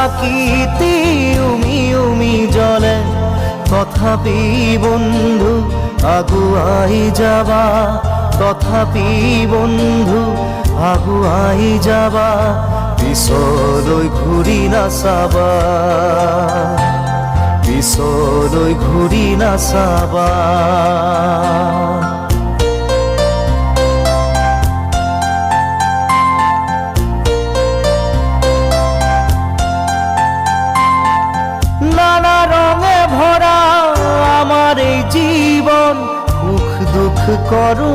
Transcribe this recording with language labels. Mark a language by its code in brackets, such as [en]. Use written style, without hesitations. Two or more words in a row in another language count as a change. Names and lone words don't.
[as] চাকিটি উমি উমি জ্বলে তথাপি বন্ধু আগুৱাই যাবা তথাপি বন্ধু আগুৱাই যাবা পিছলৈ ঘূৰি নাচাবা পিছলৈ ঘূৰি নাচাবা [bn] নানা রঙে ভরা আমার এই জীবন সুখ দুঃখ করো